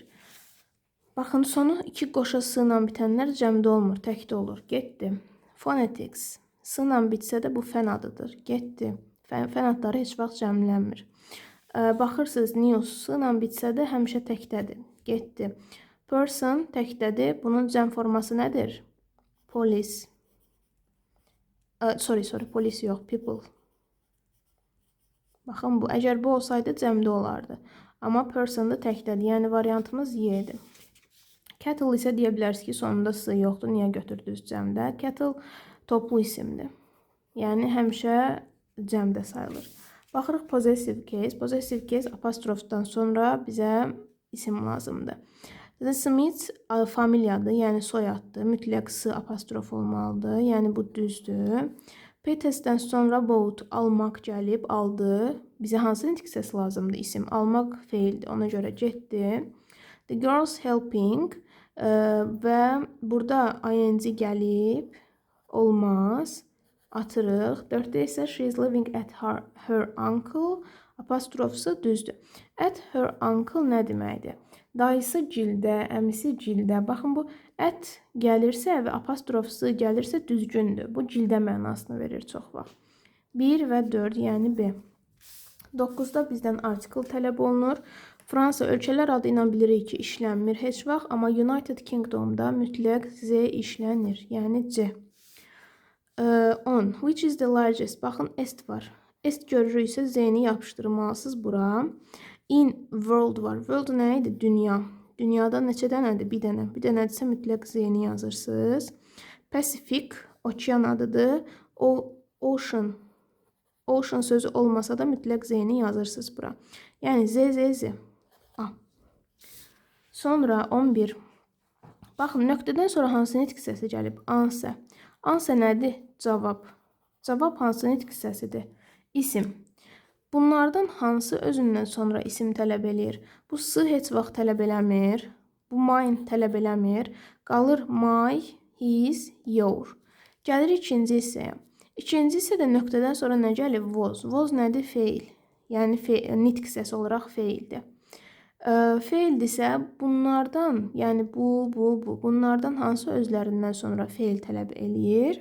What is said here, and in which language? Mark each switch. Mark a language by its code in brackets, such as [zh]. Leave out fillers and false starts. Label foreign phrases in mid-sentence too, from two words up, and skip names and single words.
[az] Baxın, sonu iki qoşa s ilə bitənlər cəmdə olmur, təkdə olur. Getdi. Phonetics. S ilə bitsə də bu fən adıdır. Getdi. Fən adları heç vaxt cəmlənmir. Baxırsınız, news s ilə bitsə də həmişə təkdədir. Getdi. Person təkdədir. Bunun cəm forması nədir? [en] Police. Sorry, police yox, people. [az] Baxın, bu, əgər bu olsaydı cəmdə olardı. Amma person da təkdədir. Yəni variantımız Y-dir. Kettle isə deyə bilərsiniz ki, sonunda s yoxdur. Niyə götürdünüz cəmdə? Kettle toplu isimdir. Yəni həmişə cəmdə sayılır. Baxırıq [en] possessive case. Possessive case [az] apostrofdan sonra bizə isim lazımdır. Smith familiyadır, yəni soyaddır. Mütləq s apostrof olmalıdır. Yəni bu düzdür. P-testdən sonra bought almaq gəlib, aldı. Bizə hansı nitq səsi lazımdır? İsim. Almaq feildir. Ona görə getdi. [en] The girls helping [az] və burada ing gəlib, olmaz. Atırıq. 4-də isə [en] she is living at her uncle. [az] Apostrofsa düzdür. [en] At her uncle [az] nə deməkdir? Dayısı gildə, əmisi gildə. Baxın, bu at gəlirsə və apostrofsu gəlirsə düzgündür. Bu gildə mənasını verir çox vaxt. 1 və 4, yəni B. 9-da bizdən article tələb olunur. Fransa ölkələr adı ilə bilirik ki, işlənmir heç vaxt, amma United Kingdom'da mütləq Z işlənir, yəni C. [en] 10. Which is the largest? [az] Baxın, est var. Est görürüksə Z-ni yapışdırmalısınız bura. [en] In world [az] var. World nə idi? Dünya. Dünyada neçə dənədir? Bir dənə. Bir dənədirsə mütləq Z-ni yazırsınız. Pacific, okean adıdır. Ocean. Ocean sözü olmasa da mütləq Z-ni yazırsınız bura. Yəni Z. A. Sonra 11. Baxın, nöqtədən sonra hansı nitq səsi gəlib? Answer. Answer nədir? Cavab. Cavab hansı nitq səsidir? İsim. Bunlardan hansı özündən sonra isim tələb eləyir? Bu s heç vaxt tələb eləmir. Bu mine tələb eləmir. Qalır my, his, your. Gəlir ikinci hissəyə. İkinci hissədə nöqtədən sonra nə gəlir? Was. Was nədir? Feil. Yəni nitq səsi olaraq feildir. Feildirsə bunlardan, yəni bunlardan hansı özlərindən sonra feil tələb eləyir?